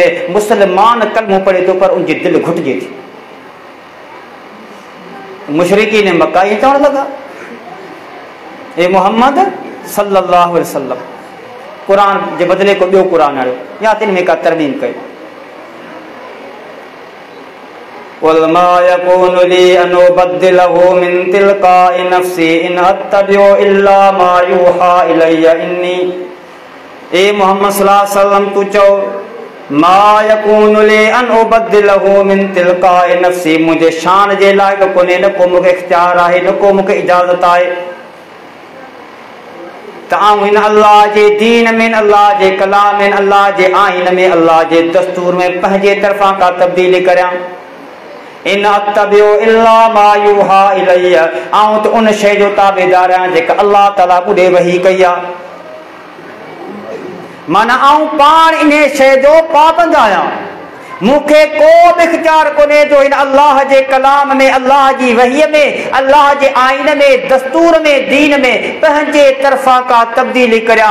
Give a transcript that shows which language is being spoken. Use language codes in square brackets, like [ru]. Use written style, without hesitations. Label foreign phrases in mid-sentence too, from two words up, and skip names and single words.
[sd] मुस्लमान कलमो पढ़े थो पर उनजी दिलि घुटिजे थी। मुशरिकीन मक्का ईअं चवण लॻा, ए मोहम्मद [ar] صلى الله عليه وسلم [sd] क़ुर जे बदिले को ॿियो क़ुर आणियो, या तिन में का तरमीम कयो। [ar] قل ما يكون لي أن أبدله من تلقاء نفسي إن أتبع إلا ما يوحى إلي إني. [sd] ए मोहम्मद [ar] صلى الله عليه وسلم [sd] तू चओ, [ar] ما يكون لي أن أبدله من تلقاء نفسي, [sd] मुंहिंजे शान जे लाइक़ कोन्हे, न को मूंखे इख्तियार आहे, न को मूंखे इजाज़त आहे त आऊं हिन अल्लाह जे दीन में, अल्लाह जे कलाम में, अल्लाह जे आइन में, अल्लाह जे दस्तूर में पंहिंजे तरफ़ां का तब्दीली करियां। [ar] إن أتبع إلا ما يوحى إلي, [sd] आऊं त उन शइ जो ताबेदार आहियां जेका अल्लाह ताला ॿुॾे वही कई आहे। माना आऊं पाण इन शइ जो पाबंद आहियां, मूंखे को बि इख्तियार कोन्हे जो हिन अल्लाह जे कलाम में, अल्लाह जी वहीअ में, अल्लाह जे आइन में, दस्तूर में, दीन में पंहिंजे तरफ़ां का तब्दीली करियां।